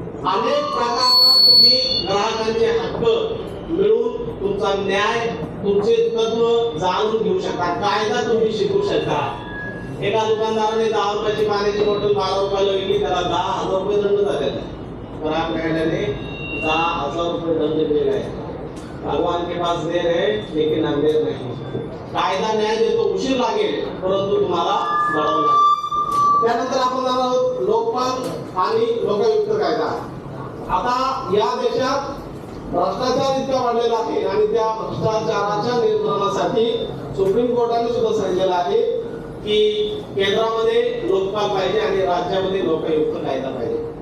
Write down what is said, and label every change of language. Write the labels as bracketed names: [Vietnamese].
[Marathi] अनेक प्रकारात तुम्ही ग्राहकांचे हक्क मिळवून तुमचा न्याय, तुमचे तत्व जाणून घेऊ शकता, कायदा तुम्ही शिकू शकता. एका दुकानदाराने 10 रुपयाची पाण्याची बॉटल 12 रुपयाला विकली, त्याला 10,000 रुपये दंड झालेला. ग्राहक न्यायालयाने 10,000 रुपये दंड दिलेला आहे. [Hindi] भगवान के पास देर है लेकिन अंधेर नहीं. [Marathi] कायदा न्याय देतो, उशीर लागेल परंतु तुम्हाला लढावं लागेल. त्यानंतर आपण जाणार आहोत लोकपाल आणि लोकायुक्त कायदा. आता या देशात भ्रष्टाचार इतका वाढलेला आहे, आणि त्या भ्रष्टाचाराच्या नियंत्रणासाठी सुप्रीम कोर्टाने सुद्धा सांगितलेलं आहे की केंद्रामध्ये लोकपाल पाहिजे आणि राज्यामध्ये लोकायुक्त कायदा पाहिजे.